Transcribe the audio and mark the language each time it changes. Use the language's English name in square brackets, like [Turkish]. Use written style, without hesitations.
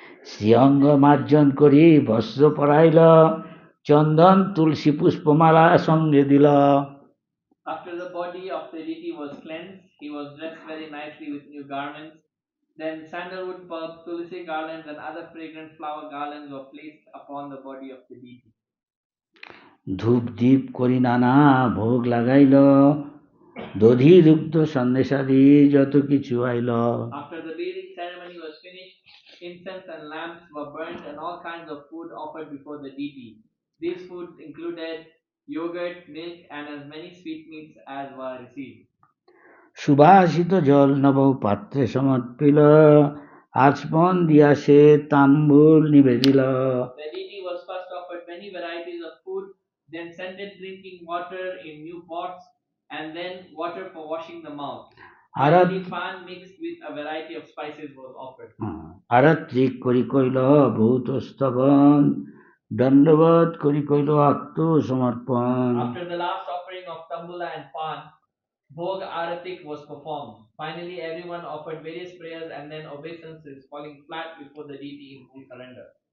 [Bangla] শ্রীঅঙ্গ মার্জন করি বস্ত্র পরাইল চন্দন তুলসী পুষ্পমালা সঙ্গে দিল. [English] After the body of the deity was cleansed, he was dressed very nicely with new garments. Then sandalwood bulbs, tulsi garlands, and other fragrant flower garlands were placed upon the body of the deity. [Bangla] ধূপ দীপ করি নানা ভোগ লাগাইল দধি দুগ্ধ সন্দেশাদি যত কিছু আইল. [English] After the bathing ceremony was finished, incense and lamps were burnt and all kinds of food offered before the deity. These foods included yogurt, milk, and as many sweetmeats as were received. [Bangla] সুবাসিত জল নব পাত্রে সমর্পিল আচমন দিয়া সে তাম্বুল নিবেদিল. [English] The deity was first offered many varieties of food, then scented drinking water in new pots, and then water for washing the mouth. Finally, pan mixed with a variety of spices was offered. [Bangla] Aratrik করি কইল ভূত স্তবন দণ্ডবত করি কইল আত্মসমর্পণ. [English] After the last offering of tambula and pan, Bhog Aratik was performed. Finally, everyone offered various prayers and then obeisances, falling flat before the deity in full surrender.